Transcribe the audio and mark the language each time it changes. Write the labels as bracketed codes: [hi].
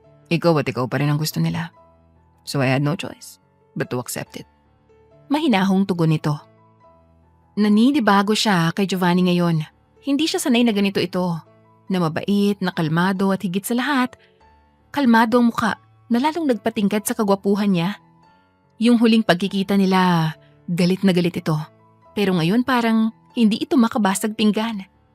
[tl] Ikaw at ikaw pa rin ang gusto nila. [en] So I had no choice but to accept it. [tl] Mahinahong tugon nito. Nanidibago siya kay Giovanni ngayon. Hindi siya sanay na ganito ito. Na mabait, na kalmado at higit sa lahat, kalmado ang muka na lalong nagpatingkad sa kagwapuhan niya. Yung huling pagkikita nila, galit na galit ito. Pero ngayon parang hindi ito makabasag pinggan.